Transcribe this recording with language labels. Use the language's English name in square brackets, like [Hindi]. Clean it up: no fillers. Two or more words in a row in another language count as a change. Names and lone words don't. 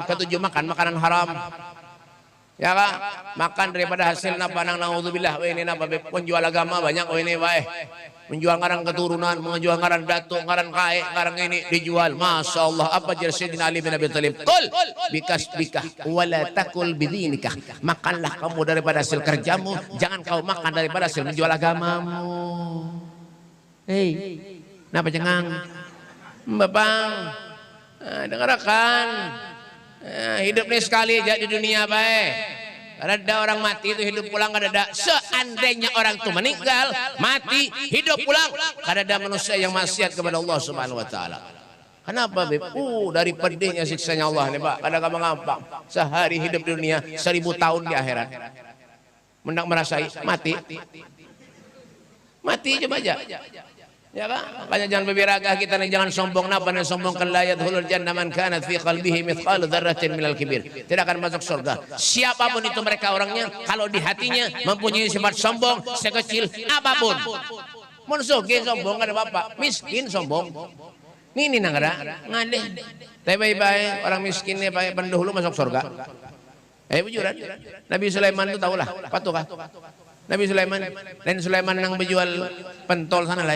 [Indonesian] Ketujuh makan makanan haram. [Banjar] Ya kah? Makan daripada hasil napa nang naudzubillah. Ini napa Beb? Penjual agama banyak ini bae. Menjual ngarang keturunan, menjual ngarang datuk, ngarang kae, ngarang ini dijual. [Arabic] ما شاء الله. [Indonesian] Apa jar Sayyidina Ali bin Abi Thalib? [Arabic] كل بكسبك ولا تأكل بدينك. [Indonesian] Makanlah kamu daripada hasil kerjamu, jangan kau makan daripada hasil menjual agamamu. [Banjar] Napa cengang? Bapang, dengarkan. [Indonesian] Hidup ini sekali aja di dunia baik. Ada orang mati itu hidup pulang [Banjar] kada ada. [Indonesian] Seandainya orang itu meninggal, mati, hidup pulang, [Banjar] kada ada [Indonesian] manusia yang maksiat kepada Allah [Arabic] سبحانه وتعالى. [Indonesian] Kenapa Beb? Dari pedihnya siksanya Allah nih Pak. [Banjar] Kada gampang. [Indonesian] Sehari hidup di dunia, 1000 tahun di akhirat. [Banjar] Mendak merasai mati. Mati coba aja. Ya kan? [Indonesian] Makanya jangan berbiragah kita nih, jangan sombong. [Banjar] Napa nih sombongkan [Arabic] لا يدخل الجنة من كانت في قلبه مثقال ذرة من الكبر. [Indonesian] Tidak akan masuk surga. Siapapun itu mereka orangnya, kalau di hatinya mempunyai sifat sombong sekecil apapun. [Banjar] Mun sugih sombong ada apa? Miskin sombong. Ini nang ada ngadeh. [Indonesian] Tapi baik-baik orang miskinnya pakai pendahulu masuk surga. [Banjar] Bujuran. [Indonesian] Nabi Sulaiman itu tahulah, patukah? Nabi Sulaiman dan Sulaiman yang berjual pentol sana lain.